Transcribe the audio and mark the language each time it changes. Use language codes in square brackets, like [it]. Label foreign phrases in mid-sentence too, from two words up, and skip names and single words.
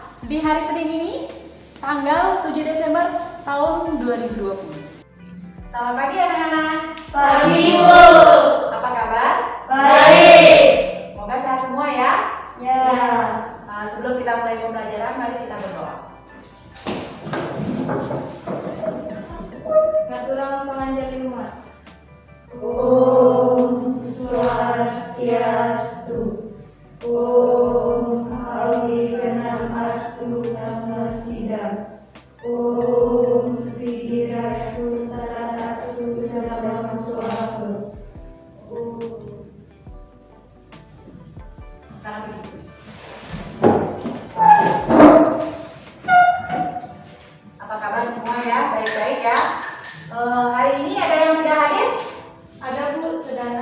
[id] di hari Senin ini, tanggal 7 Desember tahun 2020. Selamat pagi anak-anak. Pagi, Bu. Apa kabar? Baik. Semoga sehat semua ya. Ya. Sebelum kita mulai pembelajaran, mari kita berdoa. [ban] Ngaturang panganjalima. [sa] Om Swastiastu. Om Awiganam Astu Namasida. Om Sidirastu Taratastu Sudhamasuaku. [id] Sekarang begitu. Apa kabar semua ya? Baik-baik ya. Hari ini ada yang tidak hadir? Ada Bu, sedana